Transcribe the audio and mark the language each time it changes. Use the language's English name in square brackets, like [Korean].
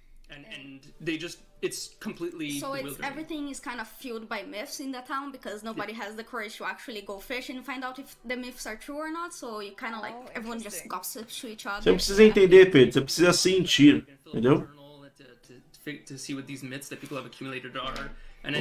[English] And they just, it's completely so it's bewildering. everything is kind of fueled by myths in the town because nobody has the courage to actually go fish and find out if the myths are true or not. So you kind of like everyone just gossips to each other. [Portuguese] Você não precisa entender, Pedro. Você precisa sentir, entendeu? [English] To see what these myths that people have accumulated are, and then